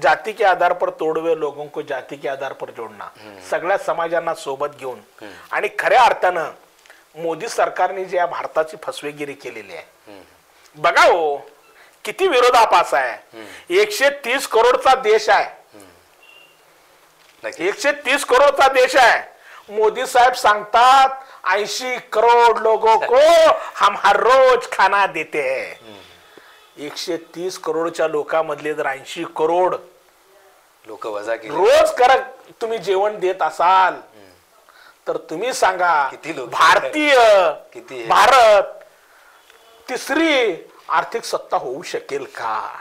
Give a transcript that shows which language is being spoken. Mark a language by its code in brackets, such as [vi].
[hi] जाती के आधार पर [mr] तोडवे लोगों को जाती के आधार पर जोडणं, सगळ्या समाजांना सोबत घेऊन आणि खऱ्या अर्थानं मोदी सरकारने जे या भारताची फसवेगिरी केलेली आहे. बघा हो, किती विरोधाभास आहे. 130 करोडचा देश आहे, 130 करोडचा देश आहे. मोदी साहेब सांगतात [hi] 80 करोड लोगों को हम हर रोज खाना देते हैं. [mr] 130 करोडच्या लोकांमधले जर 80 करोड लोक वजा केले रोज करत तुम्ही जेवण देत असाल तर तुम्ही सांगा किती लोक भारतीय किती भारत तिसरी आर्थिक सत्ता होऊ शकेल का?